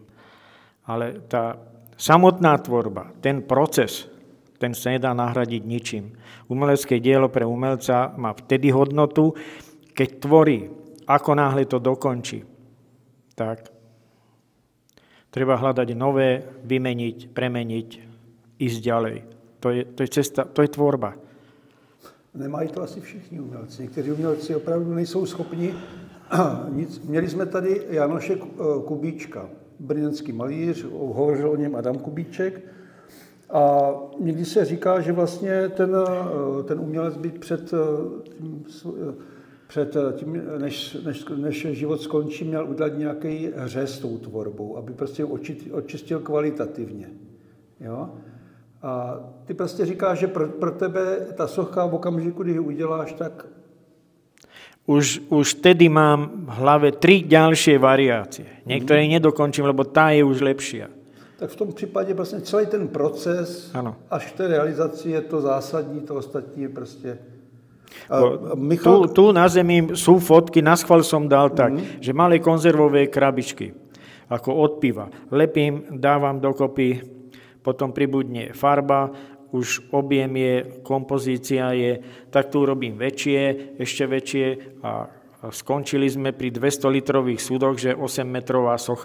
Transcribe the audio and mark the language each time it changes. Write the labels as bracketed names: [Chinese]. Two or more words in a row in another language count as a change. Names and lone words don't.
[Slovak] Ale tá samotná tvorba, ten proces, ten sa nedá nahradiť ničím. Umelecké dielo pre umelca má vtedy hodnotu, keď tvorí, ako náhle to dokončí. Tak treba hľadať nové, vymeniť, premeniť, ísť ďalej. To je cesta, to je tvorba. [Czech] Nemají to asi všichni umělci. Někteří umělci opravdu nejsou schopni nic. Měli jsme tady Janoše Kubíčka, brněnský malíř, hovořil o něm Adam Kubíček. A někdy se říká, že vlastně ten umělec by před tím, než život skončí, měl udělat nějaký řez s tou tvorbou, aby prostě očistil kvalitativně. Jo? A ty prostě říkáš, že pro tebe ta socha v okamžiku, kdy ji uděláš, tak... [Slovak] Už tedy mám v hlave 3 ďalšie variácie. Niektoré nedokončím, lebo tá je už lepšia. [Czech] Tak v tom případě vlastně celý ten proces, ano. Až k té realizaci je to zásadní, to ostatní je prostě... [Slovak] Tu na zemi sú fotky, naschvál som dal tak, že malé konzervové krabičky, ako od piva. Lepím, dávam dokopy, potom pribudne farba, už objem je, kompozícia je, tak tu robím väčšie, ešte väčšie a skončili sme pri 200-litrových súdoch, že 8-metrová socha.